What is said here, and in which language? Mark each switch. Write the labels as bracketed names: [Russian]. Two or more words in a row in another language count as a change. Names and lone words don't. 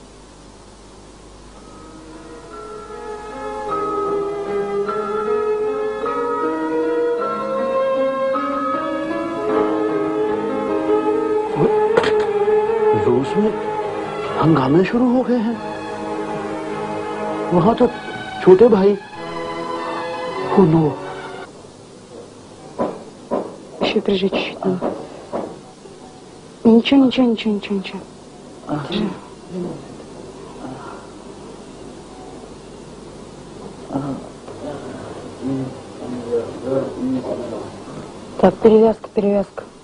[Hindi] रूस में हंगामे शुरू हो गए हैं। वहां तो छोटे भाई हो नो। [Russian] Еще прижи чуть-чуть. Ничего, ничего, ничего, ничего, ничего. Держи. Так, перевязка, перевязка.